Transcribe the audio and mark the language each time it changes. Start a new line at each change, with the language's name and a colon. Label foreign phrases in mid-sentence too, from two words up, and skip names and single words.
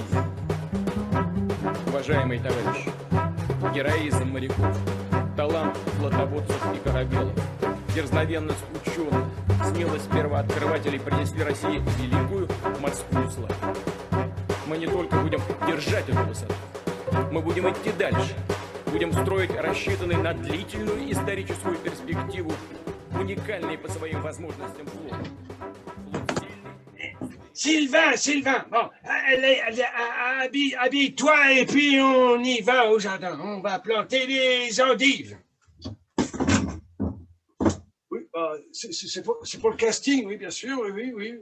Russian: Уважаемые товарищи, героизм моряков, талант флотоводцев и корабелов, дерзновенность ученых, смелость первооткрывателей принесли России великую морскую славу. Мы не только будем держать эту высоту, мы будем идти дальше, будем строить рассчитанный на длительную историческую перспективу, уникальный по своим возможностям флот.
French: Sylvain, bon, habille-toi et puis on y va au jardin. On va planter les endives. Oui, c'est pour le casting, oui, bien sûr, oui.